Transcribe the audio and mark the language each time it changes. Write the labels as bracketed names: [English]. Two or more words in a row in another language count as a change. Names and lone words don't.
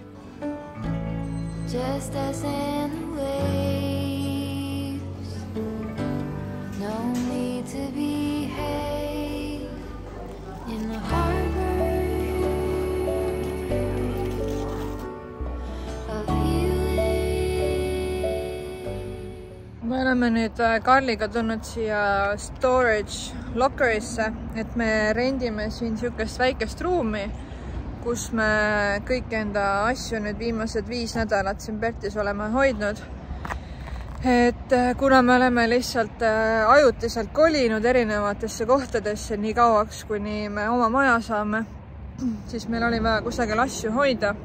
[English] Just us and the waves, no need to behave in the harbor of healing. [Estonian] Me oleme nüüd Karliga tulnud siia [English] storage lockerisse, [Estonian] et me rendime siin siukest väikest ruumi, kus me kõik enda asju nüüd viimased 5 nädalat siin Pertis oleme hoidnud. Et kuna me oleme lihtsalt ajutiselt kolinud erinevatesse kohtadesse nii kauaks, kuni me oma maja saame, siis meil oli vaja kusagil asju hoida.